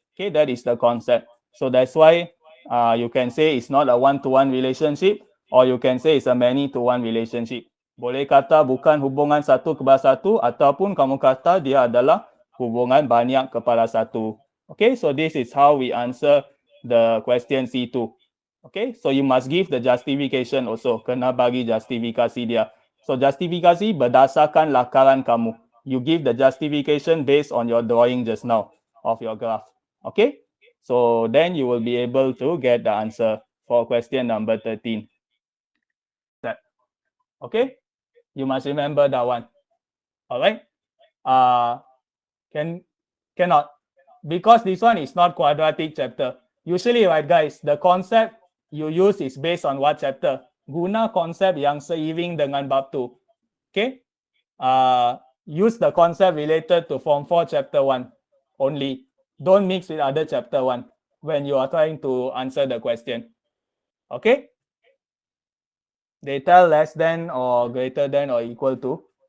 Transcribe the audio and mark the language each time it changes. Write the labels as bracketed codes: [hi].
[en] Okay, that is the concept. So that's why you can say it's not a one-to-one relationship, or you can say it's a many-to-one relationship. [ms] Boleh kata bukan hubungan satu kepada satu, ataupun kamu kata dia adalah hubungan banyak kepada satu. [en] Okay, so this is how we answer the question C2. Okay, so you must give the justification also. [ms] Kena bagi justifikasi dia. So justifikasi berdasarkan lakaran kamu. [en] You give the justification based on your drawing just now of your graph. Okay, so then you will be able to get the answer for question number 13. Okay, you must remember that one. All right. Cannot, because this one is not quadratic chapter. Usually, right, guys, the concept you use is based on what chapter? [ms] Guna konsep yang seiring dengan bab tu. Okay. [en] Use the concept related to Form 4 Chapter 1 only. Don't mix with other Chapter 1 when you are trying to answer the question. Okay? Data less than or greater than or equal to?